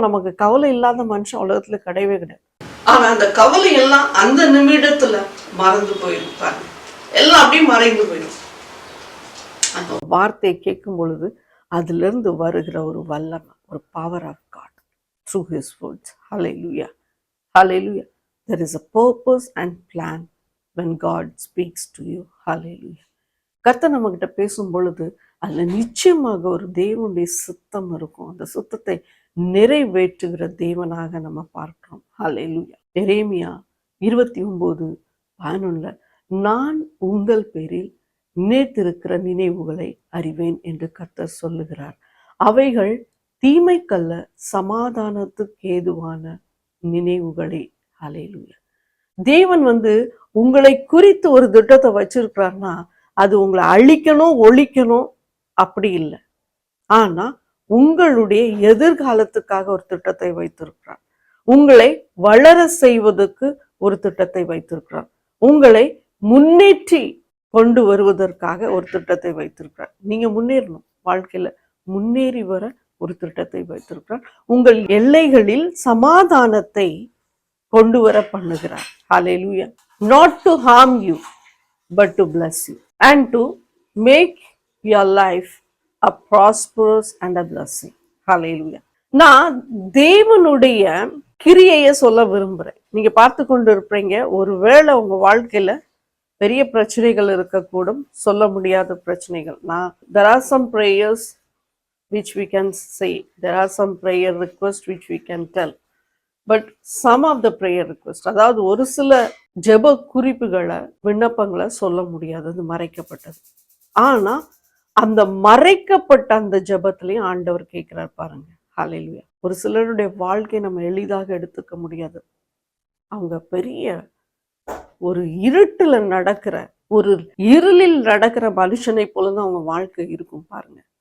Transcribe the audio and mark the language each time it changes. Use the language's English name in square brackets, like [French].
[Tamil] நமக்கு கவலை இல்லாத மனுஷன் உலகத்துல கிடையவே கிடையாது. ஆனா அந்த கவலை எல்லாம் அந்த நிமிடத்துல மறந்து போயிடும் பாருங்க. எல்லாம் அப்படியே மறைந்து போயிடும். அந்த வார்த்தையை கேட்கும் பொழுது அதுல இருந்து வருகிற ஒரு வல்லமை, ஒரு [English] Power of God through his words. [Tamil] Hallelujah, hallelujah. [English] There is a purpose and plan when God speaks to you. Hallelujah. [Tamil] கர்த்தர் நம்ம கிட்ட பேசும் பொழுது அதுல நிச்சயமாக ஒரு தேவனுடைய சித்தம் இருக்கும். அந்த சித்தத்தை நிறைவேற்றுகிற தேவனாக நம்ம பார்க்கிறோம். ஹல்லேலூயா. எரேமியா 29:11 நான் உங்கள் பேரில் நினைத்திருக்கிற நினைவுகளை அறிவேன் என்று கர்த்தர் சொல்லுகிறார். அவைகள் தீமைக்கல்ல, சமாதானத்துக்கு ஏதுவான நினைவுகளே. ஹல்லேலூயா. தேவன் வந்து உங்களை குறித்து ஒரு திட்டத்தை வச்சிருக்கிறார்னா அது உங்களை அழிக்கணும், ஒழிக்கணும் அப்படி இல்லை. ஆனா உங்களுடைய எதிர்காலத்துக்காக ஒரு திட்டத்தை வைத்திருக்கிறார். உங்களை வளர செய்வதற்கு ஒரு திட்டத்தை வைத்திருக்கிறார். உங்களை முன்னேற்றி கொண்டு வருவதற்காக ஒரு திட்டத்தை வைத்திருக்கிறார். நீங்க முன்னேறணும், வாழ்க்கையில முன்னேறி வர ஒரு திட்டத்தை வைத்திருக்கிறார். உங்கள் எல்லைகளில் சமாதானத்தை கொண்டு வர பண்ணுகிறார். [English] Hallelujah. Not to harm you, but to bless you and to make your life a prosperous and a blessing. Hallelujah. [Tamil] நான் தேவனுடைய கிரியையை சொல்ல விரும்புறேன். நீங்க பார்த்து கொண்டு இருப்பீங்க, ஒருவேளை உங்க வாழ்க்கையில பெரிய பிரச்சனைகள் இருக்கக்கூடும், சொல்ல முடியாத பிரச்சனைகள். [English] there are some prayers which we can say, there are some prayer requests which we can tell. But some of the prayer request, [Tamil] அதாவது ஒரு சில ஜெப குறிப்புகளை, விண்ணப்பங்களை சொல்ல முடியாது, அது மறைக்கப்பட்டது. ஆனா அந்த மறைக்கப்பட்ட அந்த ஜெபத்திலையும் ஆண்டவர் கேட்கிறார் பாருங்க. ஹல்லேலூயா. ஒரு சிலருடைய வாழ்க்கை நம்ம எளிதாக எடுத்துக்க முடியாது. அவங்க பெரிய ஒரு இருட்டுல நடக்கிற, ஒரு இருளில் நடக்கிற மனுஷனை போலதான் அவங்க வாழ்க்கை இருக்கும் பாருங்க.